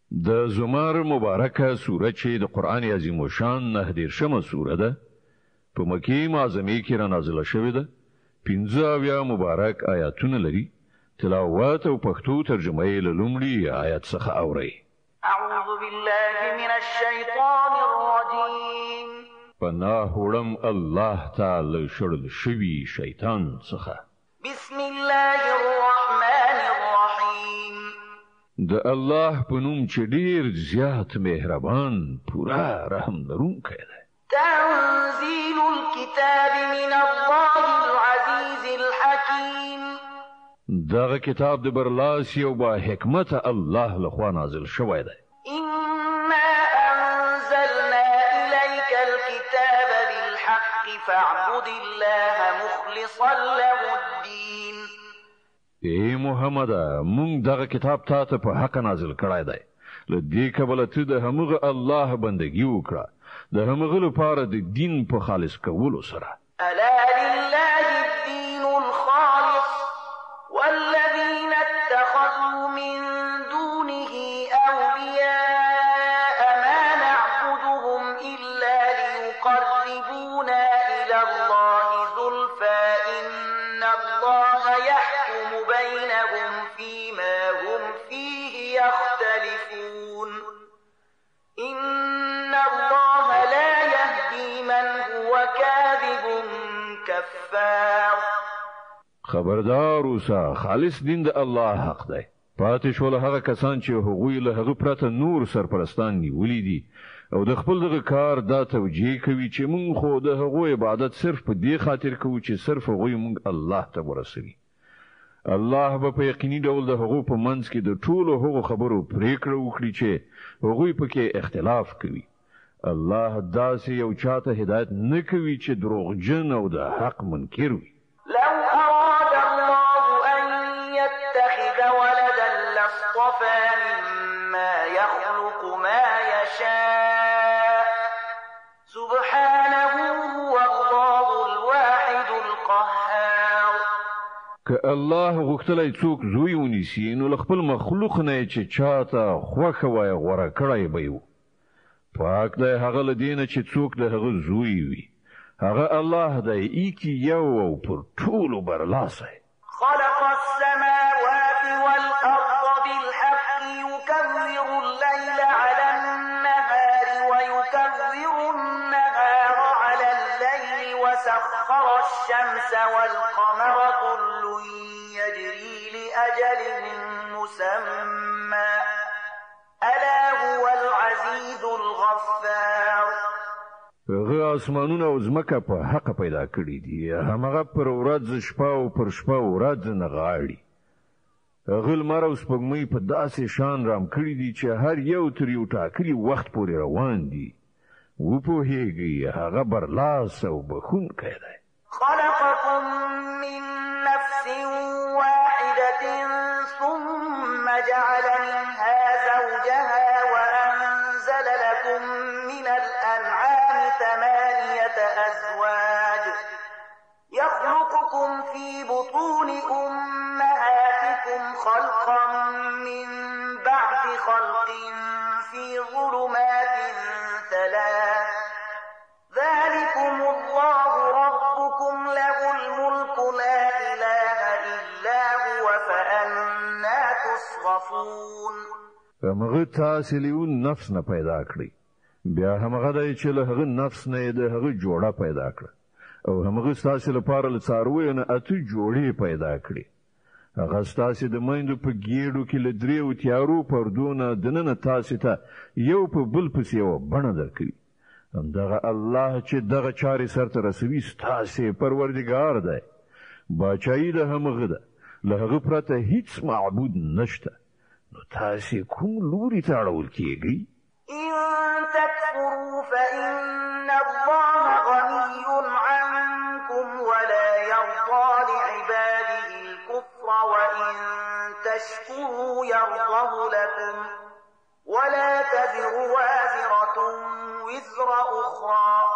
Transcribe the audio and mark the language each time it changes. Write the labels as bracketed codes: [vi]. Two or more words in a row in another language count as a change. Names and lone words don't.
[ps] د زمر مبارکه سوره چې د قران عظیم شان 19 سوره ده په مکی معظمه کې را نازله شوې ده. 15 مبارک آیاتونه لري. تلاوت او پښتو ترجمه یې له لومړي آیت څخه اورئ. [ar] اعوذ بالله من الشیطان الرجیم. [ps] پناه وړم الله تعالی شړل شوی شیطان څخه. [ar] بسم الله الرحمن الرحیم. [ps] د الله په نوم چې ډیر زیات مهربان پورا رحم لرونکی دی. [ar] تنزيل الكتاب من الله العزيز الحكيم. [ps] دغه کتاب د برلاسی او با حکمت الله لخوا نازل شوی دی. [ar] إنا أنزلنا إليك الكتاب بالحق فاعبد الله مخلصا له الدين. [ps] ای محمد مونږ دغه کتاب ته په حق نازل کړی دی. لدې کبل ته د همغه الله بندگی وکړه د همغه لپاره د دین په خالص کولو سره. [ar] ألا لله الدين الخالص والذين اتخذوا من دونه أولياء ما نعبدهم إلا ليقربونا إلى الله زلفى إن الله يحكم بينهم فيما هم فيه يختلفون إن الله لا يهدي من هو كاذب كفار. [ps] خبردار اوسه خالص دین د الله حق دی. پاتې شول هغه کسان چې هغوی له هغه پرته نور سرپرستان نیولې دي او د خپل دغه کار دا توجیه کوي چې مونږ خو د هغوی عبادت صرف په دې خاطر کوو چې صرف هغوی مونږ الله ته ورسوي. الله به په یقیني ډول د هغو په منځ کې د ټولو هغو خبرو پریکړه وکړي چې هغوی پکې اختلاف کوي. الله داسې یو چاته هدایت نه کوي چې دروغجن او د حق منکر وي. [ar] لو أراد الله أن يتخذ ولدا لاصطفى مما يخلق ما يشاء سبحانه هو الله الواحد القهار. [ps] که الله غوښتلای څوک زوی ونیسي نو خپل مخلوق نه چې چاته خوښه وای غوړه کړای به یو. پاک دی هغه لدینه چې څوک د هغه زوی وي. هغه الله دی ایکی یو او پر ټولو برلاسی. [ar] خلق السماوات والأرض بالحق يكبر الليل على النهار ويكبر النهار على الليل وسخر الشمس والقمر كل يجري لأجل مسمى ألا هو العزيز الغفار. [ps] هغه اسمانونه او ځمکه په حق پیدا کړی دي. هغه پر ورځ شپه او پر شپه ورځ نه غاړي. هغه لمر او سپوږمۍ په داسې شان رام کړی دي چې هر یو تر یو ټاکلي وخت پورې روان دي. وپوهیږي هغه برلاس او بخښونکی دی. [ar] خلقكم من نفس واحدة ثم جعل منها زوجها وأنزل لكم من الأنعام 8 أزواج يخلقكم في بطون أمهاتكم خلقا من بعد خلق في ظلمات 3 ذلكم الله ربكم له الملك لا إله إلا هو فأنا تصرفون. [ps] هغه تاسو له نفس نه پیدا کړی. بیا هغه دی چې له هغه نفس نه د هغه جوړه پیدا کړ او هغه تاسو لپاره له څارویو نه اته جوړې پیدا کړې. هغه تاسو د مایندو په ګیډو کې له دریو تیارو پردونه دننه تاسو ته یو په بل پسې یو بڼه درکړي. همدغه الله چې دغه چارې سرته رسوي ستاسو پروردګار دی. باچایي د همغه ده. له هغه پرته هیڅ معبود نشته. نو تاسو کوم لوري ته اړول کیږئ؟ [ar] إن تكفروا فإن الله غني عنكم ولا يرضى لعباده الكفر وإن تشكروا يرضه لكم ولا تزر وازرة وزر أخرى